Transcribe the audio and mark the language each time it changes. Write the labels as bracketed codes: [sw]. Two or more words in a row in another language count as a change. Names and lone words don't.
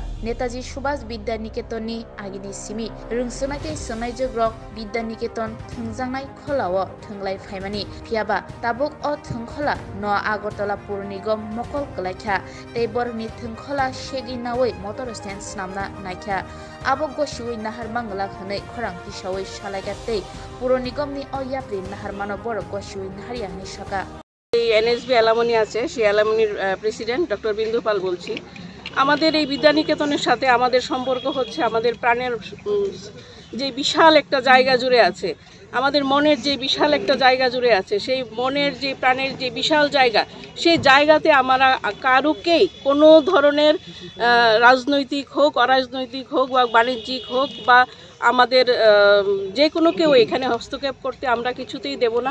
[trp] नेताजी सुभाष विद्या निकेतननि आगिनि सिमि रोंसोरनायखै सोंनाय जग्रक विद्या निकेतन थंजांनाय खोलाओ थंलाय फायमानि फियाबा ताबुक अ थंखला न आगरतला पुर निगम मकल लायखा तेबर नि थंखला शेगि नावै मटर स्टेन स्नामना नायखा आबो गसिवै नाहार मांगला खनै खरां हिसावै सालायगा तै पुर निगमनि अयाप्रि नाहार मानो बर गसिवै नाहारियानि सका [bn] এই এনএসবি অ্যালামনি আছে সেই অ্যালামনির প্রেসিডেন্ট ডক্টর বিন্দু পাল বলছি। আমাদের এই বিদ্যানিকেতনের সাথে আমাদের সম্পর্ক হচ্ছে আমাদের প্রাণের যে বিশাল একটা জায়গা জুড়ে আছে, আমাদের মনের যে বিশাল একটা জায়গা জুড়ে আছে, সেই মনের যে প্রাণের যে বিশাল জায়গা, সেই জায়গাতে আমরা কারুকেই কোনো ধরনের রাজনৈতিক হোক, অরাজনৈতিক হোক বা বাণিজ্যিক হোক বা আমাদের যে কোনো কেউ এখানে হস্তক্ষেপ করতে আমরা কিছুতেই দেব না।